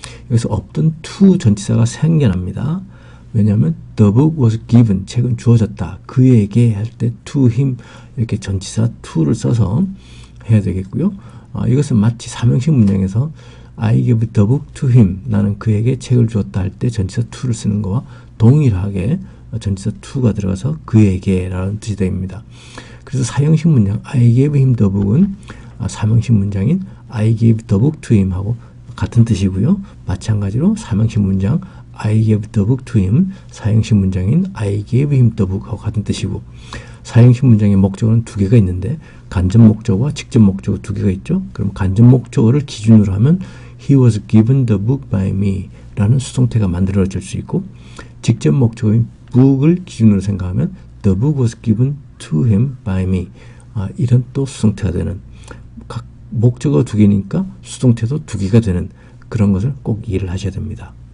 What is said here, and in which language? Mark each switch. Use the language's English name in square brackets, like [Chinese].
[Korean] 여기서 없던 to 전치사가 생겨납니다. 왜냐하면 [English] the book was given, [Korean] 책은 주어졌다, 그에게 할 때 [English] to him [Korean] 이렇게 전치사 to를 써서 해야 되겠고요. 이것은 마치 사명식 문장에서 [English] I gave the book to him, [Korean] 나는 그에게 책을 주었다 할 때 전치사 to를 쓰는 거와 동일하게 전치사 to가 들어가서 그에게 라는 뜻이 됩니다. 그래서 사형식 문장 [English] I gave him the book은 [Korean] 사명식 문장인 [English] I gave the book to him [Korean] 하고 같은 뜻이고요. 마찬가지로 사명식 문장 [English] I gave the book to him, [Korean] 사형식 문장인 [English] I gave him the book [Korean] 하고 같은 뜻이고, 사형식 문장의 목적어는 두 개가 있는데 간접 목적어와 직접 목적어 두 개가 있죠. 그럼 간접 목적어를 기준으로 하면 [English] He was given the book by me [Korean] 라는 수동태가 만들어질 수 있고, 직접 목적어인 book을 기준으로 생각하면 [English] The book was given to him by me [Korean] 이런 또 수동태가 되는, 각 목적어 두 개니까 수동태도 두 개가 되는 그런 것을 꼭 이해를 하셔야 됩니다.